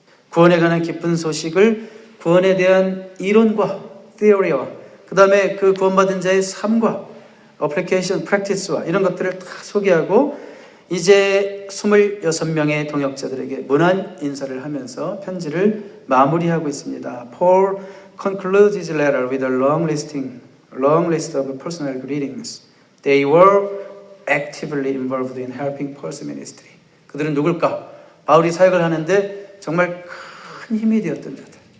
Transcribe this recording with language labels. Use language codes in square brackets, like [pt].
[ko] 구원에 관한 기쁜 소식을, 구원에 대한 이론과 theory와 그 다음에 그 구원받은 자의 삶과 application, practice와 이런 것들을 다 소개하고 이제 26명의 동역자들에게 문안 인사를 하면서 편지를 마무리하고 있습니다. [en] Paul concludes his letter with a long list of personal greetings. They were actively involved in helping Paul's ministry. [ko] 그들은 누굴까? 바울이 사역을 하는데 정말 큰 힘이 되었던 자들.